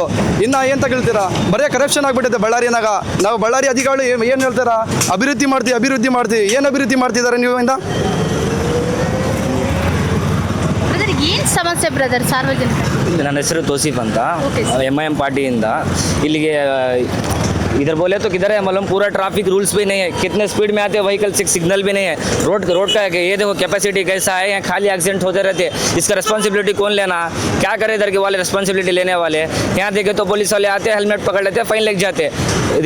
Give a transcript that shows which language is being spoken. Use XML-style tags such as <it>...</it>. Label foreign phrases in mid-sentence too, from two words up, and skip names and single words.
<kn>ಇನ್ನು ಏನು ತಗೊಳ್ತೀರಾ? ಬರೀ ಕರಪ್ಷನ್ ಆಗ್ಬಿಟ್ಟಿದೆ ಬಳ್ಳಾರಿನಾಗ. ನಾವು ಬಳ್ಳಾರಿ ಅಧಿಕಾರಿಗಳು ಏನು ಹೇಳ್ತಾರ? ಅಭಿವೃದ್ಧಿ ಮಾಡ್ತೀವಿ. ಏನು ಅಭಿವೃದ್ಧಿ ಮಾಡ್ತಿದ್ದಾರೆ ನೀವು? ಏನು ಸಮಸ್ಯೆ ಬ್ರದರ್ ಸಾರ್ವಜನಿಕ? ನನ್ನ ಹೆಸರು ತೋಸಿಫ್ ಅಂತ, MIM ಪಾರ್ಟಿಯಿಂದ.</kn> <hi>ಇಲ್ಲಿಗೆ इधर बोले तो किधर है मालूम, पूरा</hi> <en>traffic rules</en> <hi>भी नहीं है. कितने स्पीड में आते हैं व्हीकल, सिग्नल भी नहीं है. रोड का ये देखो कैपेसिटी कैसा है. यहाँ खाली एक्सीडेंट होते रहते हैं. इसका रिस्पॉन्सिबिलिटी कौन लेना? क्या करे इधर के वाले रिस्पॉन्सिबिलिटी लेने वाले? यहाँ देखे तो पुलिस वाले आते हैं, हेलमेट पकड़ लेते हैं, फाइन लग जाते हैं.</hi>